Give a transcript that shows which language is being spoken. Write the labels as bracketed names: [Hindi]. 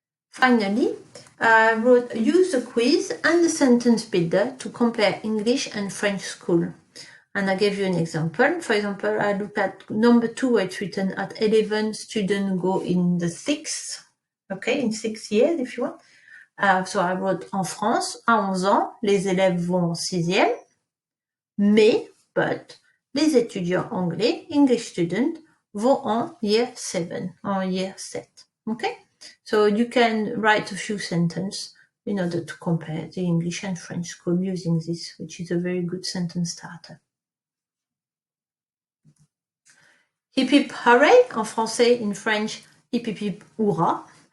[English] Finally, I wrote use the quiz and the sentence builder to compare English and French school. And I gave you an example. For example, I look at number 2, it's written at 11 students go in the 6th, okay, in 6 years if you want. So I wrote [French] en France, à 11 ans, les élèves vont en 6e, mais, [English] but, [French] les étudiants anglais, [English] English students, [French] vont en year 7, en year 7, [English] okay? So you can write a few sentences in order to compare the English and French school using this, which is a very good sentence starter. Hip hip hooray, [French] en français, [English] in French, hip hip hip hurrah.